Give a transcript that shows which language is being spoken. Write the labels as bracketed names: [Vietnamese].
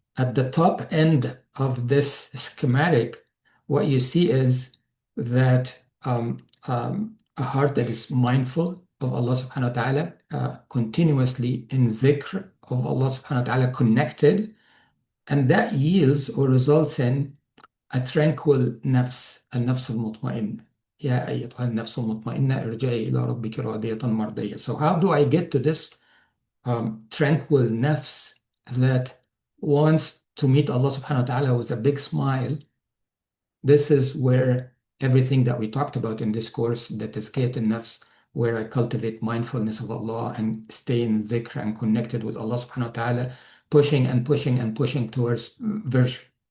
[English] at the top end of this schematic, what you see is that a heart that is mindful of Allah subhanahu wa ta'ala, continuously in dhikr of Allah subhanahu wa ta'ala, connected, and that yields or results in a tranquil [Arabic] نفس النفس المطمئنة. يا أيتها النفس المطمئنة ارجعي إلى ربك راضية مرضية. [English] So how do I get to this tranquil nafs that wants to meet Allah subhanahu wa ta'ala with a big smile? This is where everything that we talked about in this course, the Tazkiyat nafs, where I cultivate mindfulness of Allah and stay in dhikr and connected with Allah subhanahu wa ta'ala, pushing and pushing and pushing towards virtue.